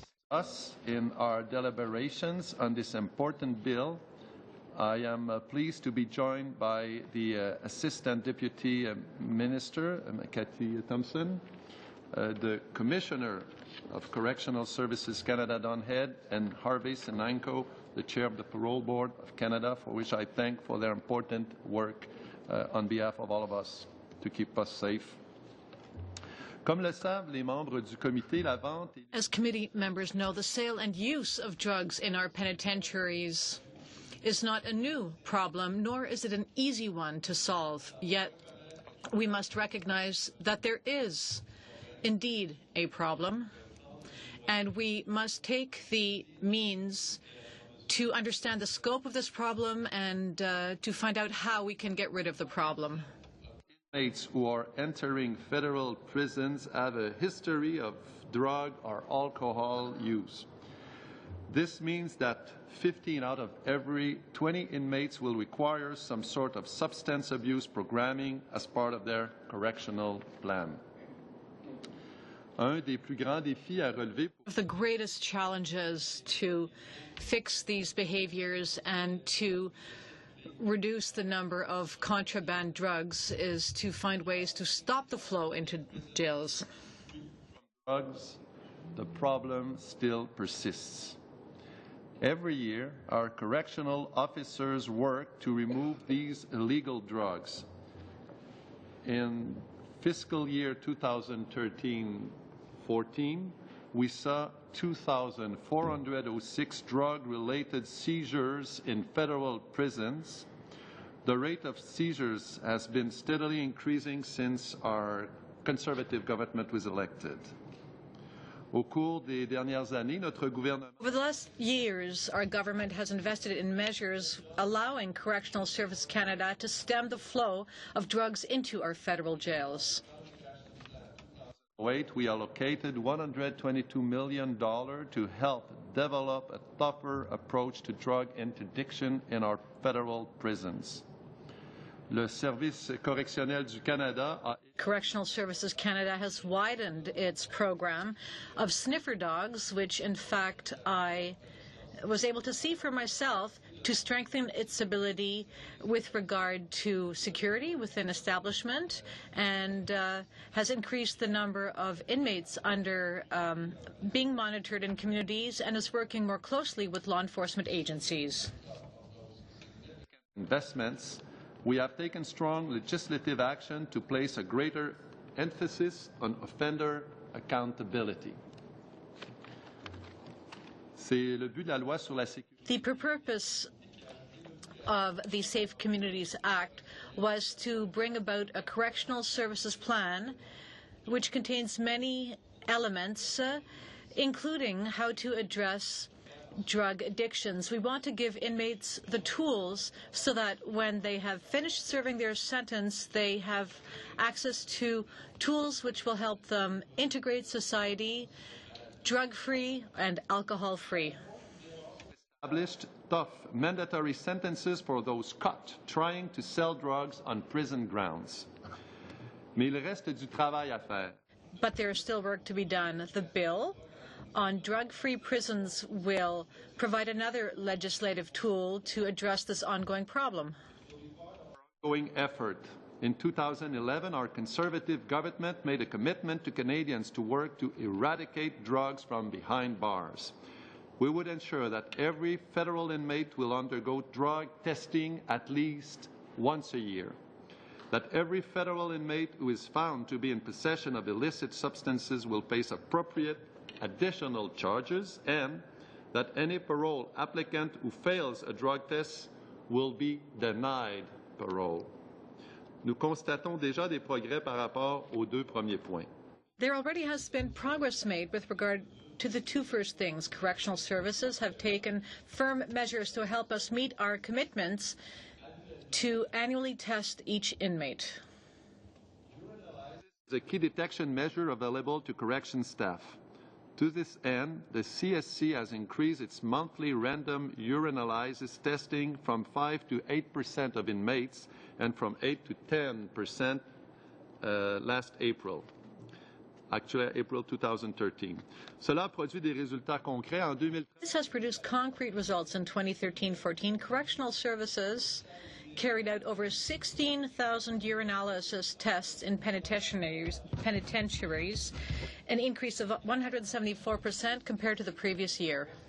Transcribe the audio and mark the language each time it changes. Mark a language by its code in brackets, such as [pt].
[en] Us in our deliberations on this important bill, I am pleased to be joined by the Assistant Deputy Minister, Kathy Thompson, the Commissioner of Correctional Services Canada, Don Head, and Harvey Chineko, the Chair of the Parole Board of Canada, for which I thank for their important work on behalf of all of us to keep us safe. [fr] Comme le savent les membres du comité, la vente... [en] As committee members know, the sale and use of drugs in our penitentiaries is not a new problem, nor is it an easy one to solve. Yet we must recognize that there is indeed a problem, and we must take the means to understand the scope of this problem and to find out how we can get rid of the problem. Inmates who are entering federal prisons have a history of drug or alcohol use. This means that 15 out of every 20 inmates will require some sort of substance abuse programming as part of their correctional plan. [fr] Un des plus grands défis à relever. [en] The greatest challenges to fix these behaviors and to reduce the number of contraband drugs is to find ways to stop the flow into jails. Drugs, the problem still persists. Every year, our correctional officers work to remove these illegal drugs. In fiscal year 2013-14, we saw 2,406 drug-related seizures in federal prisons. The rate of seizures has been steadily increasing since our conservative government was elected. [fr] Au cours des dernières années, notre gouvernement [en] Over the last years, our government has invested in measures allowing Correctional Service Canada to stem the flow of drugs into our federal jails. We allocated $122 million to help develop a tougher approach to drug interdiction in our federal prisons. [fr] Le Service correctionnel du Canada a [en] Correctional Services Canada has widened its program of sniffer dogs, which in fact I was able to see for myself to strengthen its ability with regard to security within establishment, and has increased the number of inmates under being monitored in communities, and is working more closely with law enforcement agencies. Investments. We have taken strong legislative action to place a greater emphasis on offender accountability. [fr] C'est le but de la loi sur la sécurité. [en] The purpose of the Safe Communities Act was to bring about a correctional services plan which contains many elements, including how to address drug addictions. We want to give inmates the tools so that when they have finished serving their sentence, they have access to tools which will help them integrate society, drug-free and alcohol-free. Established tough mandatory sentences for those caught trying to sell drugs on prison grounds. [fr] Mais il reste du travail à faire. [en] But there is still work to be done. The bill on drug-free prisons will provide another legislative tool to address this ongoing problem. Ongoing effort. In 2011, our Conservative government made a commitment to Canadians to work to eradicate drugs from behind bars. We would ensure that every federal inmate will undergo drug testing at least once a year, that every federal inmate who is found to be in possession of illicit substances will face appropriate additional charges, and that any parole applicant who fails a drug test will be denied parole. [fr] Nous constatons déjà des progrès par rapport aux deux premiers points. [en] There already has been progress made with regard to the two first things. Correctional services have taken firm measures to help us meet our commitments to annually test each inmate. The key detection measure available to correction staff. To this end, the CSC has increased its monthly random urinalysis testing from 5 to 8% of inmates and from 8 to 10% last April. Actually, April 2013. [fr] Cela a produit des résultats concrets en 2013. [en] This has produced concrete results in 2013-14. Correctional services carried out over 16,000 urinalysis tests in penitentiaries, an increase of 174% compared to the previous year.